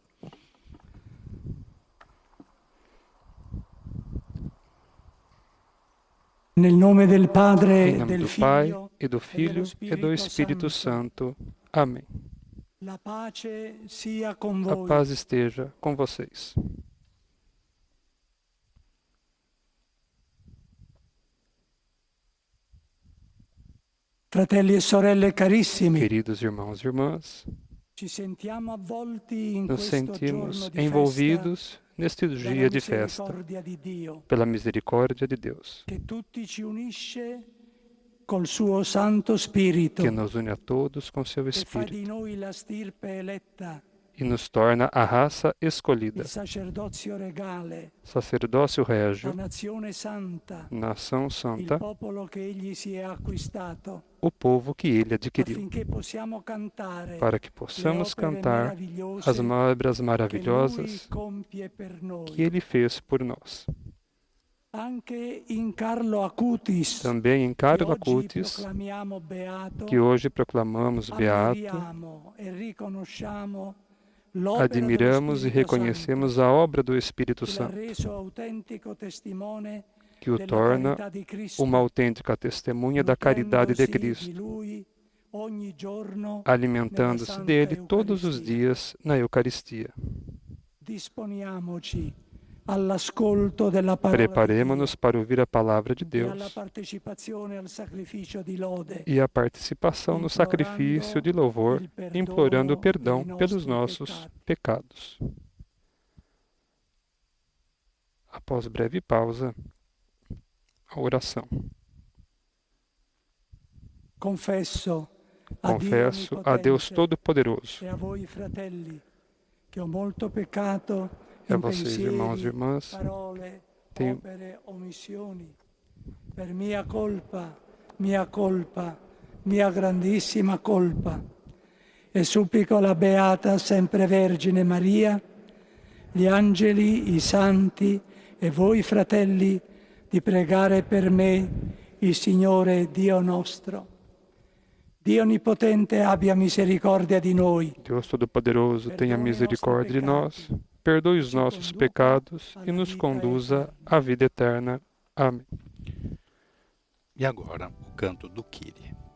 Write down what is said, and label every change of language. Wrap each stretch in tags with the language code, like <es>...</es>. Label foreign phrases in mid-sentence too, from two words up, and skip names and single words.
<pt>Em nome do Pai, e do Filho, e do Espírito Santo. Amém. A paz esteja com vocês.</pt> <it>Fratelli e sorelle carissimi,</it> <pt>Queridos irmãos e irmãs, nos sentimos envolvidos neste dia de festa pela misericórdia de Deus,</pt> <it>col suo Santo Spirito,</it> <pt>que nos une a todos com seu</pt> <it>e fa di</it> <pt>Espírito</pt> <it>noi la stirpe eletta,</it> <pt>e nos torna a raça escolhida,</pt> <it>il sacerdozio regale,</it> <pt>sacerdócio</pt> <it>la</it> <pt>régio,</pt> <it>nazione santa,</it> <pt>nação</pt> <it>il</it> <pt>santa,</pt> <it>popolo che egli si è acquistato,</it> <pt>o povo que ele adquiriu,</pt> <it>affinché possiamo cantare</it> <pt>para que</pt> <it>le</it> <pt>possamos</pt> <it>opere</it> <pt>cantar</pt> <it>meravigliose</it> <pt>as obras</pt> <it>che lui</it> <pt>maravilhosas</pt> <it>compie per noi.</it> <pt>que ele fez por nós.</pt> <it>Anche in Carlo Acutis,</it> <pt>Também em</pt> <it>che</it> <pt>Carlo</pt> <it>oggi</it> <pt>Acutis,</pt> <it>proclamiamo beato,</it> <pt>que hoje proclamamos beato,</pt> <it>ammiriamo e riconosciamo l'opera dello</it> <pt>admiramos e</pt> <it>Spirito</it> <pt>reconhecemos</pt> <it>Santo,</it> <pt>a obra do Espírito</pt> <it>che l'ha</it> <pt>Santo,</pt> <it>reso autentico testimone</it> <pt>que o</pt> <it>della</it> <pt>torna</pt> <it>carità di Cristo,</it> <pt>uma autêntica testemunha da caridade de</pt> <it>nutrendosi</it> <pt>Cristo,</pt> <it>di Lui ogni giorno</it> <pt>alimentando-se</pt> <it>nella</it> <pt>dele</pt> <it>Santa</it> <pt>todos os</pt> <it>Eucaristia.</it> <pt>dias na Eucaristia.</pt> <it>Disponiamoci all'ascolto della parola di Dio</it> <pt>Preparemo-nos para ouvir a palavra de</pt> <it>e alla</it> <pt>Deus</pt> <it>partecipazione al sacrificio di lode,</it> <pt>e a participação no sacrifício de louvor, implorando o perdão pelos nossos pecados. Após breve pausa, a oração.</pt> <it>confesso</it> <pt>Confesso a Deus Todo-Poderoso,</pt> <it>e a voi fratelli che ho molto peccato</it> <pt>e a</pt> <it>in</it> <pt>vocês, irmãos e</pt> <it>pensieri,</it> <pt>irmãs,</pt> <it>parole,</it> <pt>tenho</pt> <it>opere, omissioni, per mia colpa, mia grandissima colpa. E supplico la Beata Sempre Vergine Maria, gli angeli, i santi e voi fratelli di pregare per me il Signore Dio nostro. Dio Onnipotente abbia misericordia di noi,</it> <pt>Deus Todo-Poderoso, tenha misericórdia de nós, perdoe os nossos pecados e nos conduza à vida eterna. Amém. E agora, o canto do Kyrie.</pt>